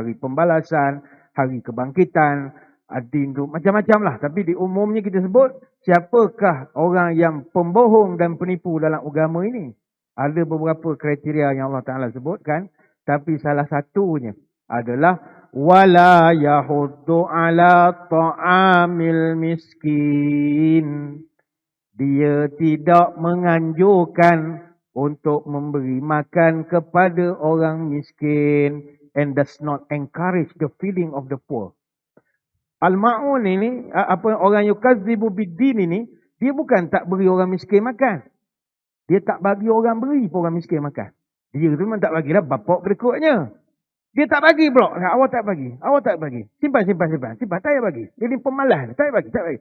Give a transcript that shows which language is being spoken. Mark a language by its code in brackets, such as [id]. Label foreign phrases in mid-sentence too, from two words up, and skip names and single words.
[ms] Hari pembalasan, hari kebangkitan, adin tu macam-macam lah. Tapi di umumnya kita sebut, siapakah orang yang pembohong dan penipu dalam agama ini? Ada beberapa kriteria yang Allah Ta'ala sebutkan. Tapi salah satunya adalah [ar] وَلَا يَحُضُّ عَلَىٰ طَعَامِ الْمِسْكِينِ. [ms] Dia tidak menganjurkan untuk memberi makan kepada orang miskin. [en] And does not encourage the feeding of the poor. [ms] Al-Ma'un ini, orang [ar] يُكَذِّبُ بِالدِّينِ [ms] ini, dia bukan tak beri orang miskin makan. Dia tak bagi orang beri pun orang miskin makan. Dia tu memang tak bagilah bapak berikutnya. Dia tak bagi pula. Awak tak bagi. Awak tak bagi. Simpan. Tak payah bagi. Dia ni pemalas. Tak payah bagi.